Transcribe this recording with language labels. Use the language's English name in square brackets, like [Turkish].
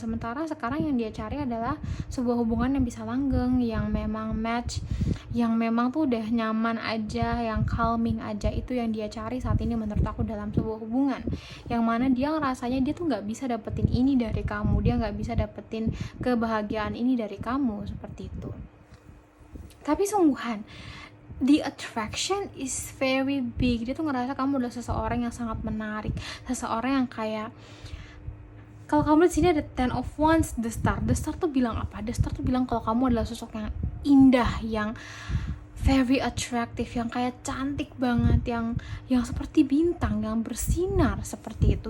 [Indonesian] Sementara sekarang yang dia cari adalah sebuah hubungan yang bisa langgeng, yang memang match, yang memang tuh udah nyaman aja, yang calming aja. Itu yang dia cari saat ini menurut aku dalam sebuah hubungan, yang mana dia ngerasanya dia tuh nggak bisa dapetin ini dari kamu, dia nggak bisa dapetin kebahagiaan ini dari kamu, seperti itu. Tapi sungguhan [English] the attraction is very big. [Indonesian] Dia tuh ngerasa kamu adalah seseorang yang sangat menarik, seseorang yang kayak, kalau kamu di sini ada 10 of Wands, the star tuh bilang apa? The star tuh bilang kalau kamu adalah sosok yang indah, yang [English] very attractive, [Indonesian] yang kayak cantik banget, yang seperti bintang, yang bersinar seperti itu.